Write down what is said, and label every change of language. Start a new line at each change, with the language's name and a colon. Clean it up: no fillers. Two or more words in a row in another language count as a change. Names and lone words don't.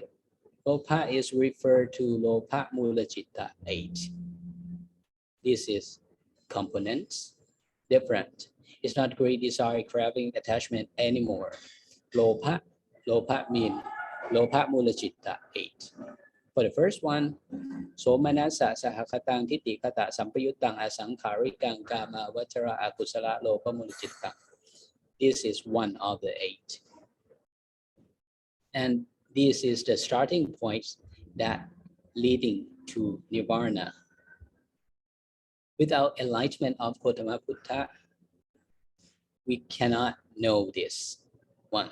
Pali: Lopa
English: is referred to
Pali: lopa mula citta 8.
English: This is components, different. It's not greed, desire, craving, attachment anymore.
Pali: Lopa mean lopa mula citta 8.
English: For the first one,
Pali: somanasa sahakatang titi kata sampayutang asangkarikang kama vachara akusala lopa mula citta.
English: This is one of the 8. And this is the starting point that leading to nirvana. Without enlightenment of Gautama Buddha, we cannot know this one.